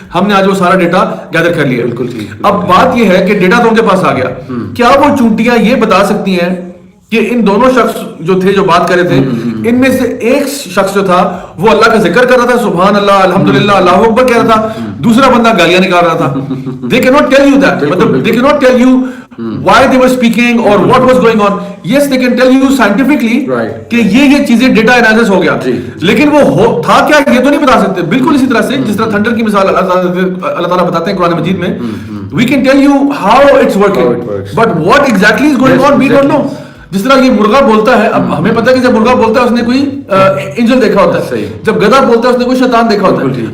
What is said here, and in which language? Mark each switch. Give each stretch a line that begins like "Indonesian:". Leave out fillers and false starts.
Hindi: हमने आज वो सारा डेटा गैदर कर लिया. बिल्कुल ठीक. अब बात ये है कि डेटा तो उनके पास आ गया, क्या वो चूंटियां ये बता सकती हैं कि इन दोनों शख्स जो थे, जो बात कर रहे थे, इनमें से एक शख्स जो था वो अल्लाह का जिक्र कर रहा था, सुभान अल्लाह, अल्हम्दुलिल्लाह, अल्लाहु अकबर कह रहा था, दूसरा बंदा गालियां निकाल रहा था.
English: They cannot tell you that. मतलब they cannot tell you why they were speaking or what was going on. Yes, they can tell you scientifically
Hindi: कि ये चीजें डेटा एनालिसिस हो गया, लेकिन वो था क्या ये तो नहीं बता सकते. बिल्कुल इसी तरह से जिस तरह थंडर की मिसाल अल्लाह ताला बताते हैं कुरान मजीद में,
English: we can tell you how it's working, but what exactly is going on we don't know.
Hindi: जिस तरह ये मुर्गा बोलता है, अब हमें पता है कि जब मुर्गा बोलता है उसने कोई एंजल देखा होता है, जब गधा बोलता है उसने कोई शैतान देखा होता है.